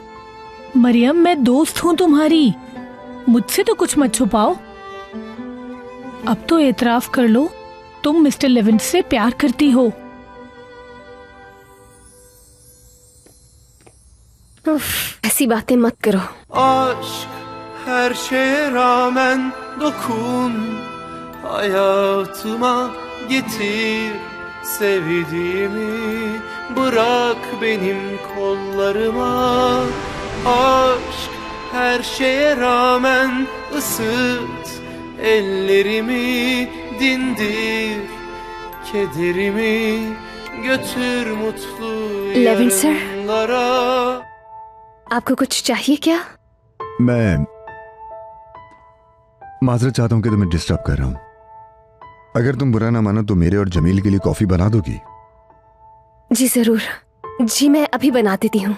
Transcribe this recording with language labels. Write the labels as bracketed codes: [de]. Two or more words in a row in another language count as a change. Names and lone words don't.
[hi] मरियम, मैं दोस्त हूं तुम्हारी, मुझसे तो कुछ मत छुपाओ। अब तो एतराफ कर लो, तुम मिस्टर लेविन से प्यार करती हो। ऐसी बातें मत करो। [tr] Aşk her şeye rağmen dokun, hayatıma getir sevdiğimi, bırak benim kollarıma. Aşk her şeye rağmen ısıt ellerimi, dindir kederimi, götür mutlu [hi] लेविन सर, [tr] yarınlara. [hi] आपको कुछ चाहिए क्या? मैं माजरत चाहता हूं कि तुम्हें डिस्टर्ब कर रहा हूं। अगर तुम बुरा ना मानो तो मेरे और जमील के लिए कॉफी बना दोगी? जी जरूर। जी मैं अभी बना देती हूँ।